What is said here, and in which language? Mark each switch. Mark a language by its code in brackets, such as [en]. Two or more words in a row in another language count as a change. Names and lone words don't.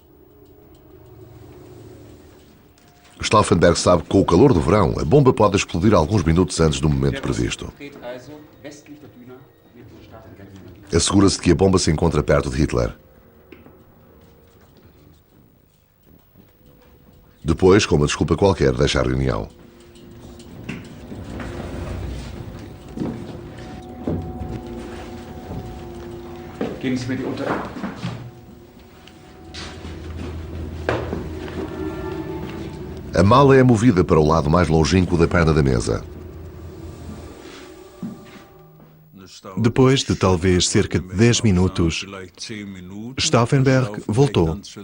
[pt] Stauffenberg sabe que, com o calor do verão, a bomba pode explodir alguns minutos antes do momento previsto. Assegura-se de que a bomba se encontra perto de Hitler. Depois, com uma desculpa qualquer, deixa a reunião. [de] Geben Sie mir die Unter... [pt] A mala é movida para o lado mais longínquo da perna da mesa. Depois de talvez cerca de 10 minutos, Stauffenberg voltou.